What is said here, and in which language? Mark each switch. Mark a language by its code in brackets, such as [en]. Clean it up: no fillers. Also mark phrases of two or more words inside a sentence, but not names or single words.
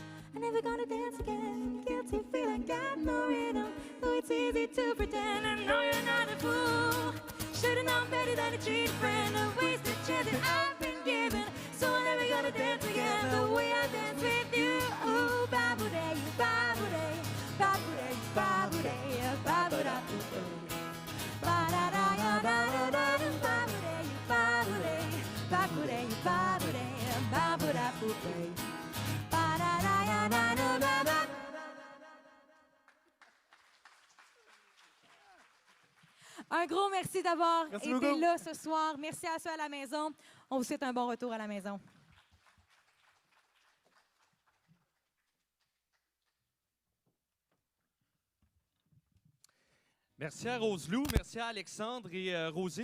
[en] I'm never gonna dance again. Guilty feeling got no rhythm. Though it's easy to pretend. I know you're not a fool. Should've known better than to cheat a friend. A wasted chance that I've been given. So I'm never gonna dance again the way I dance with you. Ooh, ba-boo-day, ba-boo-day, ba-boo-day, ba-boo-day, ba-boo-da-boo-day. Ba-da-da-ya-da-da-da, ba-boo-day, ba-boo-day, ba-boo-day, ba-boo-day, ba-boo-da-boo-day. Ba-da-da-ya-da-da-da-da. [fr] Un gros merci d'avoir Merci été beaucoup. là ce soir. Merci à ceux à la maison. On vous souhaite un bon retour à la maison. Merci à Roselou, merci à Alexandre et Rosie.